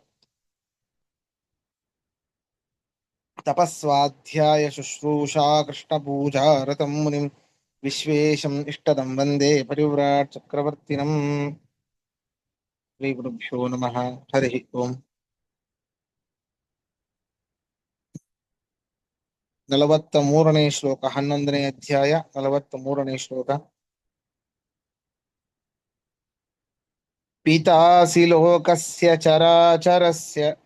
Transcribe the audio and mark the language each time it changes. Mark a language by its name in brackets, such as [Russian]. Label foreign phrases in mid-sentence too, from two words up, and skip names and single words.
[Sanskrit] तपस्वाध्याय शुश्रूषा कृष्णपूजा रतं मुनिं विश्वेशम् इष्टदं वन्दे परिव्राट् चक्रवर्तिनम्। श्रीगुरुभ्यो नमः। हरिः ओम्। [Kannada] 43ನೇ ಶ್ಲೋಕ, 11ನೇ ಅಧ್ಯಾಯ, 43ನೇ ಶ್ಲೋಕ. [Sanskrit] ಪಿತಾಸಿ ಲೋಕಸ್ಯ ಚರಾಚರಸ್ಯ